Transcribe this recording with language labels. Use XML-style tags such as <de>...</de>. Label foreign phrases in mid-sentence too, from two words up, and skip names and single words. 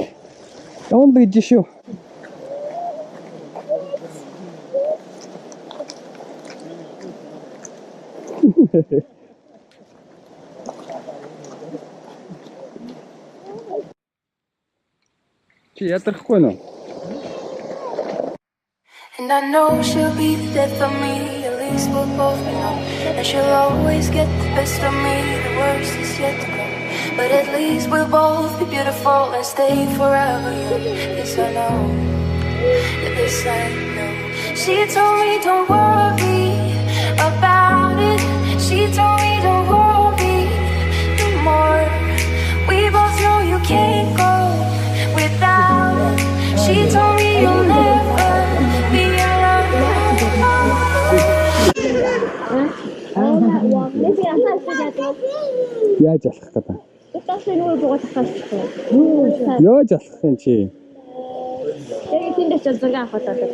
<mn>Явна л гэж шүү. Чи ядрахгүй нөө?</mn> <en>And I know she'll be the death of me, at least we'll both know. And she'll always get the best of me, the worst is yet to come. But at least we'll both be beautiful and stay forever young. This I know, this I know. She told me don't worry about it. She She told me don't worry no more. We both know you can't go without it. She told me you'll never be alone.</en> <mn>Яаж алах гэдэг. Яаж алах юм чи? Яг тэнд очиж зураг авах болоо.</mn>